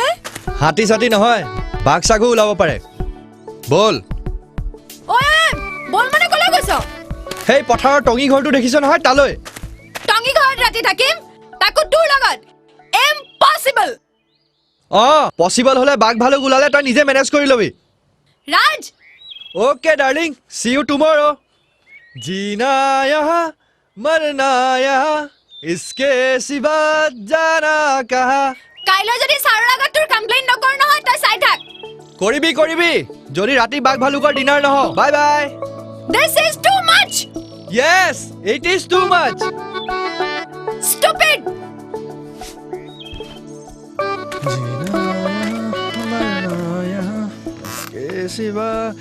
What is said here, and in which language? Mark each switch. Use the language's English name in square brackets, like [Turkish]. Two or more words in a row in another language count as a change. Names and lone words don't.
[Assamese] হাতী সাতি নহয় বাঘ সাগু ওলাব পাৰে বল ওই বল মানে কলে গৈছ হেই পথাৰৰ টঙি ঘৰটো দেখিছ নহয় তালৈ টঙি ঘৰত ৰাতি থাকিম তাকো তোৰ লগত ইম্পসিবল পসিবল হলে বাঘ ভালুক ওলালে তই নিজে মেনেজ কৰি লবি ৰাজ [English] okay darling see you tomorrow [Hindi] जीना यहाँ मरना यहाँ इसके सिवा जाना कहाँ [Assamese] কাইলৈ যদি ছাৰৰ আগত তোৰ কমপ্লেইন নকৰ নহয় তই চাই থাক কৰিবি যদি ৰাতি বাঘ ভালুকৰ ডিনাৰ নহ [English] bye bye This is too much yes it is too much stupid [Hindi] जीना मरना यहाँ इसके सिवा